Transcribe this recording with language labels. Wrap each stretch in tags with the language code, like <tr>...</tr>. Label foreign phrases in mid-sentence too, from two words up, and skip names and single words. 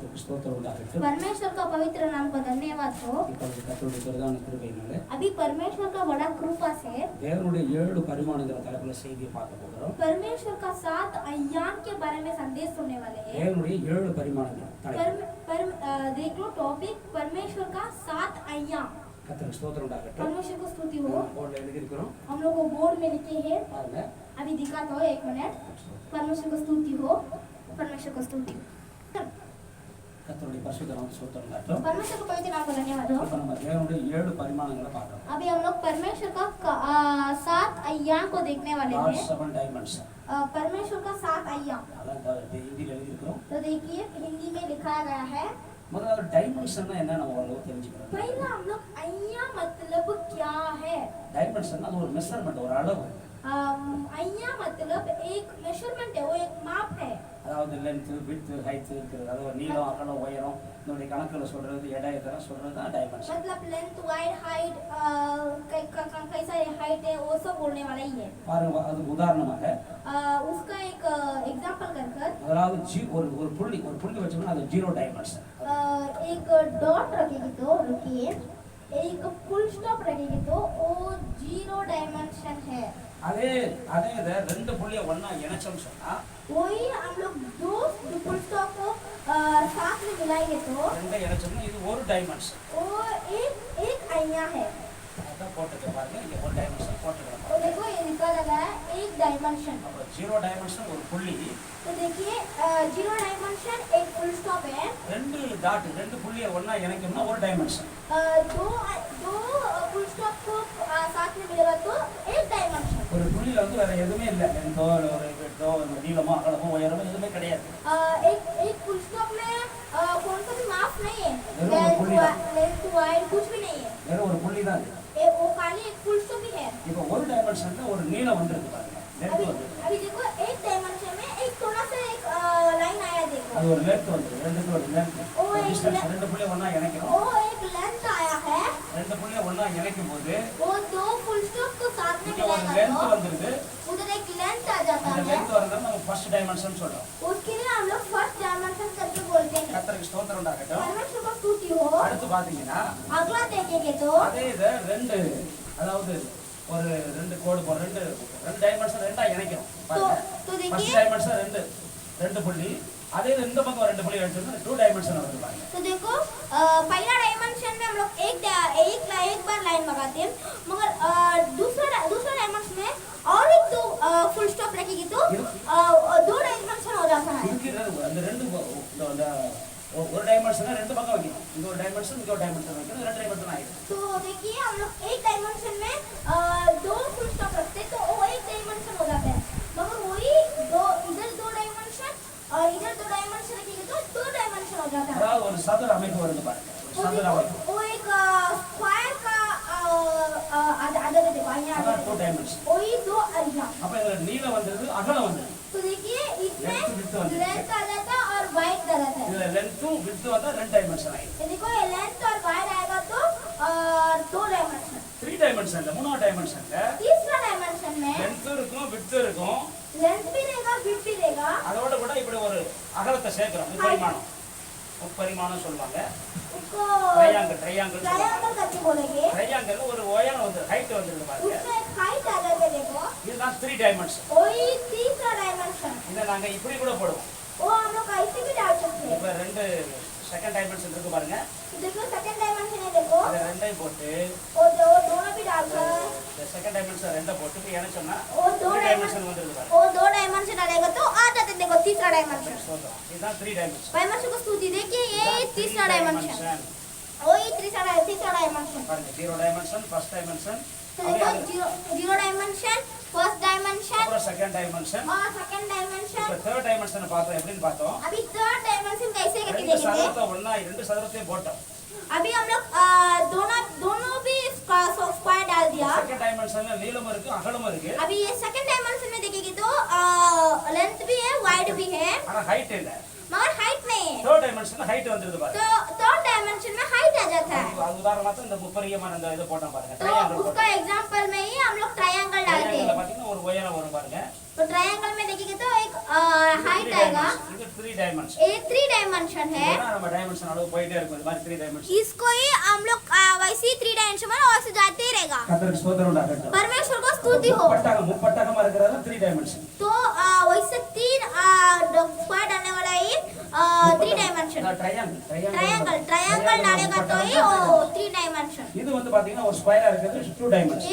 <ta>ஸ்தோத்திரம் உண்டாகட்டும்.</ta> <hi>परमेश्वर का पवित्र नाम को धन्यवाद हो.</hi> <ta>இப்பொழுது கர்த்தருடைய பிரதான கிருபையினாலே</ta> <hi>अभी परमेश्वर का बड़ा कृपा से</hi> <ta>தேவனுடைய 7 பரிமாணங்கிற தலைப்புல செய்தியை பார்க்க போகிறோம்.</ta> <hi>परमेश्वर का 7 अय्याम के बारे में संदेश सुनने वाले हैं.</hi> <ta>தேவனுடைய 7 பரிமாணங்கள் தலைப்பு.</ta> <hi>देख लो टॉपिक परमेश्वर का 7 अय्याम.</hi> <ta>கர்த்தருக்கு ஸ்தோத்திரம் உண்டாகட்டும்.</ta> <hi>परमेश्वर को स्तुति हो.</hi> <ta>போர்டுல எழுதி இருக்கிறோம்.</ta> <hi>हम लोग को बोर्ड में लिखे हैं.</hi> <ta>பாருங்க.</ta> <hi>अभी दिखाता हूँ 1 मिनट. परमेश्वर को स्तुति हो. परमेश्वर को स्तुति.</hi> <ta>கர்த்தருடைய பரிசுத்த நாமத்துக்கு ஸ்தோத்திரம் உண்டாகட்டும்.</ta> <hi>परमेश्वर को पवित्र नाम को धन्यवाद हो.</hi> <ta>இப்ப நம்ம தேவனுடைய 7 பரிமாணங்களை பார்க்கிறோம்.</ta> <hi>अभी हम लोग परमेश्वर का 7 अय्याम को देखने वाले God's हैं. 7 dimensions. परमेश्वर का 7 अय्याम.</hi> <ta>அதான் ஹிந்தில எழுதி இருக்கிறோம்.</ta> <hi>तो देखिए हिंदी में लिखाया गया है.</hi> <ta>முதல்ல டைமென்ஷன்னா என்ன நம்ம ஓரளவு தெரிஞ்சுக்கிறோம்.</ta> <hi>पहला हम लोग अय्याम मतलब क्या है.</hi> <ta>டைமென்ஷன் அது ஒரு மெஷர்மென்ட், ஒரு அளவு.</ta> <hi>अय्याम मतलब एक मेजरमेंट है, वो एक माप है.</hi> <ta>அதாவது</ta> <en>length, width, height</en> <ta>இருக்குது. அதாவது நீளம், அகலம், உயரம், இதோட கணக்குல சொல்றது, எடை இதெல்லாம் சொல்றது தான் டைமென்ஷன்.</ta> <hi>मतलब</hi> <en>length, wide, height,</en> <hi>कैसा हाइट है वो सब बोलने वाला ही है.</hi> <ta>பாருங்க, அது உதாரணமாக</ta> <hi>उसका एक एग्जांपल कर</hi> <ta>அதாவது ஒரு புள்ளி வச்சோம்னா அது 0 டைமென்ஷன்.</ta> <hi>एक डॉट रखेगी तो रुकिए, एक</hi> <en>full stop</en> <hi>रखेगी तो वो 0 डायमेंशन है.</hi> <ta>அதே இத ரெண்டு புள்ளியை ஒண்ணா இணைச்சோம்னு சொன்னா</ta> <hi>वही हम लोग दो</hi> <en>full stop</en> <hi>को साथ में मिलाएंगे तो</hi> <ta>ரெண்டை இணைச்சோம்னா இது ஒரு டைமென்ஷன்.</ta> <hi>वो एक अय्याम है.</hi> <ta>அதான் போட்டுக்க பாருங்க, இங்க ஒரு டைமென்ஷன் போட்டுக்கலாம்.</ta> <hi>तो देखो ये लिखा लगा है एक डायमेंशन.</hi> <ta>அப்ப 0 டைமென்ஷன் ஒரு புள்ளி,</ta> <hi>तो देखिए 0 डायमेंशन एक</hi> <en>full stop</en> <hi>है.</hi> <ta>ரெண்டு புள்ளியை ஒண்ணா இணைக்கணும்னா ஒரு டைமென்ஷன்.</ta> <hi>दो</hi> <en>full stop</en> <hi>को साथ में मिलेगा तो एक डायमेंशन.</hi> <ta>ஒரு புள்ளியில வந்து வேற எதுவுமே இல்ல, லென்த்தோ ஒரு விட்த்தோ நீளமோ அகலமோ உயரமோ எதுவுமே கிடையாது.</ta> <hi>एक</hi> <en>full stop</en> <hi>में कौन सा भी माप नहीं है,</hi> <en>length wide</en> <hi>कुछ भी नहीं है.</hi> <ta>வேற ஒரு புள்ளி தான் இது.</ta> <hi>वो खाली एक</hi> <en>full stop</en> <hi>ही है.</hi> <ta>இப்போ ஒரு டைமென்ஷன்ல ஒரு நீளம் வந்திருக்கு பாருங்க, லென்த் வந்து</ta> <hi>अभी देखो एक डायमेंशन में एक थोड़ा सा एक लाइन आया देखो.</hi> <ta>அது ஒரு லென்த் வந்து ரெண்டுக்கு ஒரு லென்த்.</ta> <hi>ओ एक</hi> <ta>டிஸ்டன்ஸ் ரெண்டு புள்ளியை ஒண்ணா இணைக்கணும்.</ta> <hi>वो एक लेंथ आया है.</hi> <ta>ரெண்டு புள்ளியை ஒண்ணா இணைக்கும் போது</ta> <hi>वो दो</hi> <en>full stop</en> <hi>को साथ में</hi> <ta>இங்க ஒரு</ta> <hi>मिलाएगा</hi> <ta>லென்த்</ta> <hi>तो</hi> <ta>வந்திருக்கு.</ta> <hi>उधर एक लेंथ आ जाता</hi> <ta>இந்த</ta> <hi>है.</hi> <ta>லென்த் வரத நம்ம</ta> <en>first dimension</en> <ta>சொல்றோம்.</ta> <hi>उसके लिए हम लोग</hi> <en>first dimension</en> <hi>करके बोलते हैं.</hi> <ta>கர்த்தருக்கு ஸ்தோத்திரம் உண்டாகட்டும்.</ta> <hi>परमेश्वर को स्तुति हो.</hi> <ta>அடுத்து பாத்தீங்கன்னா</ta> <hi>अगला देखेंगे तो</hi> <ta>அதே இத ரெண்டு, அதாவது ஒரு ரெண்டு கோடு போற ரெண்டு டைமென்ஷன் ரெண்டா இணைக்கணும் பாருங்க.</ta> <hi>तो देखिए</hi> <en>first dimension</en> <ta>ரெண்டு புள்ளி, அதே இந்த பக்கம் ரெண்டு புள்ளி எடுத்தோம்னா 2 டைமென்ஷன் வருது பாருங்க.</ta> <hi>तो देखो पहला डायमेंशन में हम लोग एक बार लाइन लगाते हैं, मगर दूसरा डायमेंशन में और एक दो</hi> <en>full stop</en> <hi>रखेगी तो 2 डायमेंशन हो जाता है.</hi> <ta>இருக்கிறது அந்த ரெண்டு இந்த ஒரு டைமென்ஷனை ரெண்டு பக்கம் வைக்கணும். இந்த ஒரு டைமென்ஷன், இந்த ஒரு டைமென்ஷன் வைக்கணும், ரெண்டு டைமென்ஷன் ஆயிடும்.</ta> <hi>तो देखिए हम लोग एक डायमेंशन में 2</hi> <en>full stop</en> <hi>रखते हैं तो वो एक डायमेंशन हो जाता है, मगर वही इधर 2 डायमेंशन और इधर 2 डायमेंशन रखेंगे तो 2 डायमेंशन हो जाता है.</hi> <ta>அதாவது ஒரு சதுர அமைப்பு வருது பாருங்க, ஒரு சதுர அமைப்பு.</ta> <hi>वो एक स्क्वायर का आधा देखो यहाँ</hi> <ta>அதான் 2 டைமென்ஷன்.</ta> <hi>वही 2 अय्याम.</hi> <ta>அப்ப இதுல நீளம் வந்திருக்கு, அகலம் வந்திருக்கு.</ta> <hi>तो देखिए इसमें</hi> <en>Length, width</en> <hi>लेंथ आ जाता है और वाइड आ जाता है.</hi> <ta>இதுல லென்த்தும் விட்த்தும் வந்தா 2 டைமென்ஷன் ஆயிடும்.</ta> <hi>तो देखो ये लेंथ और वाइड आएगा तो 2 डायमेंशन.</hi> <ta>3 டைமென்ஷன்ல மூணாவது டைமென்ஷன்ல</ta> <hi>तीसरा डायमेंशन में</hi> <ta>லென்த்தும் இருக்கும், விட்த்தும் இருக்கும்.</ta> <hi>लेंथ भी रहेगा, विड्थ भी रहेगा.</hi> <ta>அதோட கூட இப்படி ஒரு அகலத்தை சேர்க்கிறோம். முப்பரிமாணம், முப்பரிமாணம் சொல்வாங்க.</ta> <hi>उसको</hi> <ta>ட்ரையாங்கிள்</ta> <hi>ट्रायंगल करके बोलेंगे.</hi> <ta>ட்ரையாங்கிள் ஒரு உயரம் வந்து ஹைட் வந்துருக்கு பாருங்க.</ta> <hi>उसमें एक हाइट आ जाता है देखो.</hi> <ta>இதுதான் 3 டைமென்ஷன்.</ta> <hi>वही तीसरा डायमेंशन.</hi> <ta>இத நாங்க இப்படி கூட போடுவோம்.</ta> <hi>वो हम लोग ऐसे भी डाल सकते हैं.</hi> <ta>இப்ப ரெண்டு</ta> <en>second dimension</en> <ta>இருக்கு பாருங்க.</ta> <hi>देखो</hi> <en>second dimension</en> <hi>है देखो.</hi> <ta>அத ரெண்டையும் போட்டு</ta> <hi>वो दोनों भी डालकर</hi> <ta>இந்த</ta> <en>second dimension</en> <ta>ரெண்ட போட்டு இப்ப இணைச்சோம்னா</ta> <hi>वो 2</hi> <ta>டைமென்ஷன் வந்துருது பாருங்க.</ta> <hi>वो 2 डायमेंशन डालेगा तो आ जाते हैं देखो तीसरा डायमेंशन.</hi> <ta>சொல்றோம். இதுதான் 3 டைமென்ஷன்.</ta> <hi>परमेश्वर को स्तुति. देखिए ये तीसरा डायमेंशन. वही तीसरा डायमेंशन.</hi> <ta>பாருங்க 0 டைமென்ஷன்,</ta> <en>first dimension,</en> <hi>तो देखो 0 डायमेंशन,</hi> <en>first dimension</en> <ta>அப்புறம்</ta> <en>second dimension.</en> <hi>और</hi> <en>second dimension.</en> <ta>இப்ப</ta> <en>third dimension</en> <ta>பார்த்தோம். எப்படின்னு பார்த்தோம்?</ta> <hi>अभी</hi> <en>third dimension</en> <hi>कैसे करके</hi> <ta>ரெண்டு</ta> <hi>देखेंगे.</hi> <ta>சதுரத்தை ஒண்ணா ரெண்டு சதுரத்தையும் போட்டோம்.</ta> <hi>अभी हम लोग दोनों भी स्क्वायर डाल दिया.</hi> <en>second dimension</en> <ta>நீளமும் இருக்கு, அகலமும் இருக்கு.</ta> <hi>अभी ये</hi> <en>second dimension</en> <hi>में देखेंगे तो लेंथ भी है, वाइड भी है,</hi> <ta>ஆனா ஹைட் இல்ல.</ta> <hi>मगर हाइट नहीं है.</hi> <en>third dimension</en> <ta>ஹைட் வந்துருது பாருங்க.</ta> <hi>तो</hi> <en>third dimension</en> <hi>में हाइट आ जाता रहता है।</hi> <ta>அது உதாரணமா இந்த முப்பரிகமான அந்த இத போட்டா பாருங்க</ta> <hi>तो उसका एग्जांपल में ही हम लोग ट्रायंगल डालते</hi> <ta>ட்ரையாங்கிள்ல</ta> <hi>हैं।</hi> <ta>பாத்தீங்கன்னா ஒரு உயரம் வரும் பாருங்க</ta> <hi>तो ट्रायंगल में देखिए तो एक हाइट आएगा,</hi> <ta>இது 3 டைமென்ஷன்</ta> <hi>ये 3 डायमेंशन है।</hi> <ta>நம்ம டைமென்ஷன் அளவு போயிட்டே இருக்கும் இந்த மாதிரி 3 டைமென்ஷன்</ta> <hi>इसको ही हम लोग वैसे ही 3 डायमेंशन में और से जाते ही रहेगा।</hi> <ta>கர்த்தருக்கு ஸ்தோத்திரம் உண்டாகட்டும்</ta> <hi>परमेश्वर को स्तुति हो।</hi> <ta>முப்பட்டகமா இருக்கிறது 3 டைமென்ஷன்</ta> <hi>तो वैसे 3 स्क्वायर डालने वाला ही 3 डायमेंशन। ट्रायंगल डालेगा तो ही वो 3 डायमेंशन।</hi> <ta>இது வந்து பாத்தீங்கன்னா ஒரு ஸ்கொயரா இருக்குது 2 டைமென்ஷன்</ta>